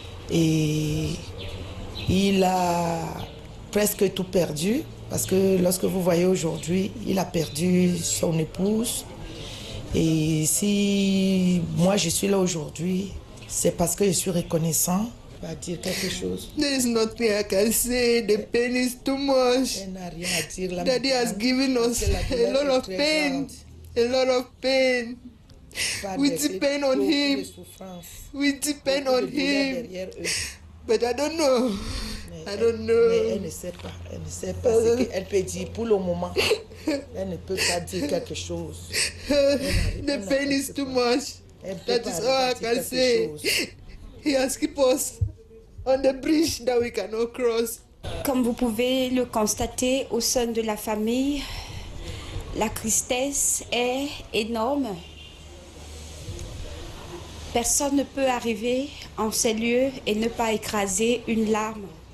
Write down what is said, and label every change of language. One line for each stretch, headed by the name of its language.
French: Et il a presque tout perdu parce que lorsque vous voyez aujourd'hui, il a perdu son épouse. Et si moi je suis là aujourd'hui, c'est parce que je suis reconnaissant. Va dire quelque chose.
English: There is nothing I can say. The pain is too much.
French: Elle n'a rien à dire.
English: Daddy has given us a lot of pain. A lot of pain. We depend on him. We depend on him. But I don't know. I don't know.
French: Mais elle ne sait pas. Elle ne sait pas ce qu'elle peut dire pour le moment. Elle ne peut pas dire quelque chose.
English: The pain is too much. That is all I can say. He has kept us on the bridge that we cannot cross.
French: Comme vous pouvez le constater au sein de la famille, la tristesse est énorme. Personne ne peut arriver en ces lieux et ne pas écraser une larme.